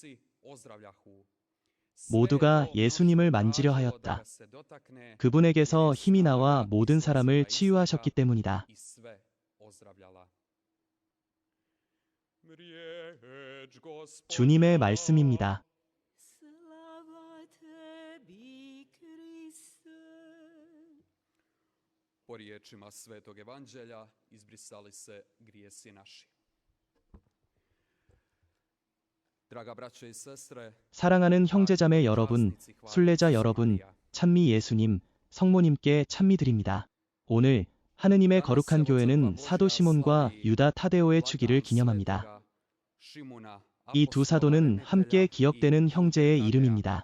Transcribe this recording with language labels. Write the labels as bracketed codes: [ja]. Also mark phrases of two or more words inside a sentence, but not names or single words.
[ko] 모두가 예수님을 만지려 하였다. 그분에게서 힘이 나와 모든 사람을 치유하셨기 때문이다. 주님의 말씀입니다. [hr] Po riječima Svetog Evanđelja izbrisali se grijesi naši. Draga braćo i sestre, [ko] 사랑하는 형제자매 여러분, 순례자 여러분, 찬미 예수님, 성모님께 찬미드립니다. 오늘 하느님의 거룩한 교회는 사도 시몬과 유다 타데오의 추기를 기념합니다. 이 두 사도는 함께 기억되는 형제의 이름입니다.